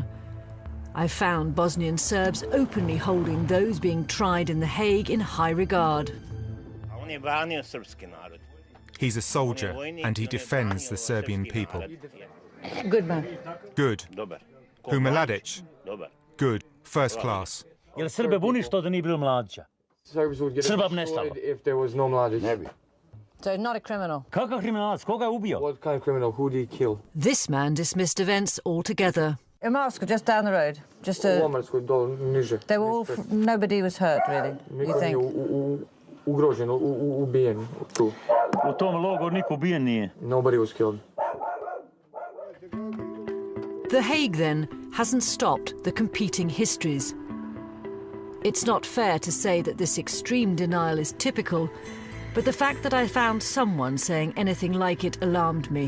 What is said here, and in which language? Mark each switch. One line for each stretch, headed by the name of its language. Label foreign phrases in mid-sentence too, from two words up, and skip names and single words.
English: I've found Bosnian Serbs openly holding those being tried in The Hague in high regard. He's a soldier and he defends the Serbian people. Good man. Good. Who, Mladic? Good. First class.
Serbian: Jel Srbe buni što da nije bilo Mladića?
English: Serbs would get destroyed if there was no Mladic. So not a criminal.
Serbian: Kakav kriminalac? Koga je ubio?
English: What kind of criminal? Who did he kill? This man dismissed events altogether. Omarska, just down the road. Just a...
Serbian: Omarska, niže.
English: They were all... Nobody was hurt, really, you think?
Serbian: Ugrožen, ubijen tu. U tom logoru niko ubijen nije.
English: Nobody was killed. The Hague, then, hasn't stopped the competing histories. It's not fair to say that this extreme denial is typical, but the fact that I found someone saying anything like it alarmed me.